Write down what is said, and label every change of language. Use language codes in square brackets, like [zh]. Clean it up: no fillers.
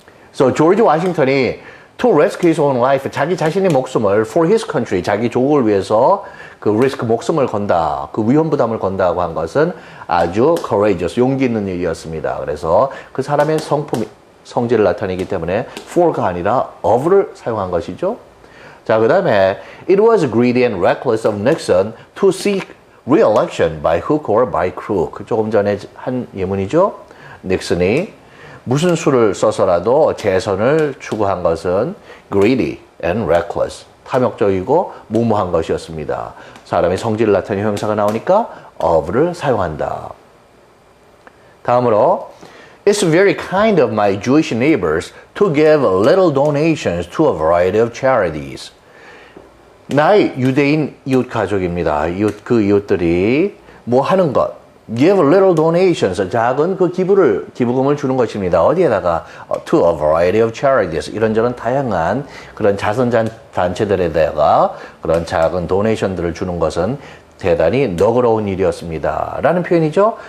[ko] 그래서 조지 워싱턴이 [en] to risk his own life, [ko] 자기 자신의 목숨을 [en] for his country, [ko] 자기 조국을 위해서 그 risk 목숨을 건다, 그 위험 부담을 건다고 한 것은 아주 courageous, 용기 있는 일이었습니다. 그래서 그 사람의 성질을 나타내기 때문에 for가 아니라 of를 사용한 것이죠. 자, 그 다음에 [en] it was greedy and reckless of Nixon to seek re-election by hook or by crook. [ko] 조금 전에 한 예문이죠. 닉슨이 무슨 수를 써서라도 재선을 추구한 것은 [en] greedy and reckless, [ko] 탐욕적이고 무모한 것이었습니다. 사람의 성질을 나타내는 형용사가 나오니까 of를 사용한다. 다음으로 [en] It's very kind of my Jewish neighbors to give little donations to a variety of charities. [ko] 나의 유대인 이웃 가족입니다. 그 이웃들이 뭐 하는 것, [en] give little donations, [ko] 작은 그 기부금을 주는 것입니다. 어디에다가 [en] to a variety of charities, [ko] 이런저런 다양한 그런 자선단체들에다가 그런 작은 도네이션들을 주는 것은 대단히 너그러운 일이었습니다. 라는 표현이죠.